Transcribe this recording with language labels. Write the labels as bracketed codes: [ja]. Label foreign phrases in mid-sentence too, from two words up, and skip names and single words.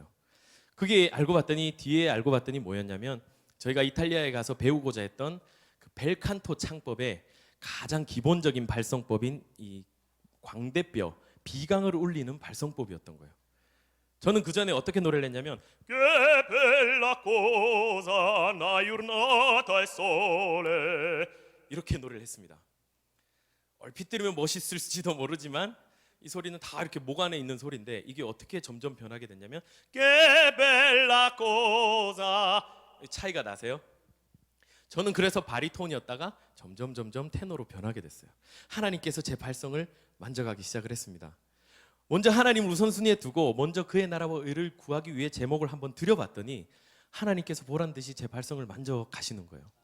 [ko] 그게 뒤에 알고 봤더니 뭐였냐면, 저희가 이탈리아에 가서 배우고자 했던 그 벨칸토 창법의 가장 기본적인 발성법인 이 광대뼈, 비강을 울리는 발성법이었던 거예요. 저는 그 전에 어떻게 노래를 했냐면, [it] Che bella cosa una giornata al sole. [ko] 이렇게 노래를 했습니다. 얼핏 들으면 멋있을지도 모르지만 이 소리는 다 이렇게 목 안에 있는 소리인데, 이게 어떻게 점점 변하게 됐냐면, [it] Che bella cosa. [ko] 차이가 나세요? 저는 그래서 바리톤이었다가 점점 테너로 변하게 됐어요. 하나님께서 제 발성을 만져가기 시작을 했습니다. 먼저 하나님을 우선순위에 두고 먼저 그의 나라와 의를 구하기 위해 제목을 한번 드려봤더니 하나님께서 보란 듯이 제 발성을 만져 가시는 거예요.